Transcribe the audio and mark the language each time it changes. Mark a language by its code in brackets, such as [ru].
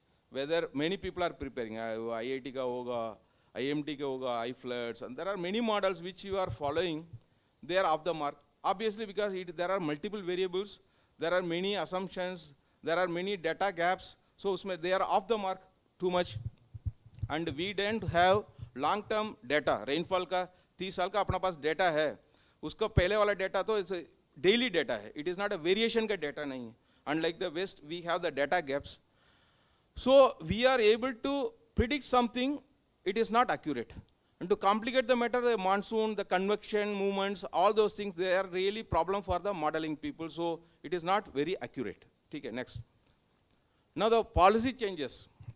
[en] Whether many people are preparing, IIT [hi] ka hoga, [en] IMD ka hoga, iFloods, and there are many models which you are following, they are off the mark. Obviously, because there are multiple variables, there are many assumptions, there are many data gaps, so they are off the mark too much. And we don't have long-term data. [hi] Rainfall ka 30 साल का अपना पास data है, उसका पहले वाला data तो daily data है, [en] it is not a variation [hi] का डेटा नहीं है. [en] Unlike the West we have the data gaps. So we are able to predict something, it is not accurate. And to complicate the matter, the monsoon, the convection movements, all those things, they are really problem for the modeling people. So it is not very accurate. Okay, next. Now the policy changes.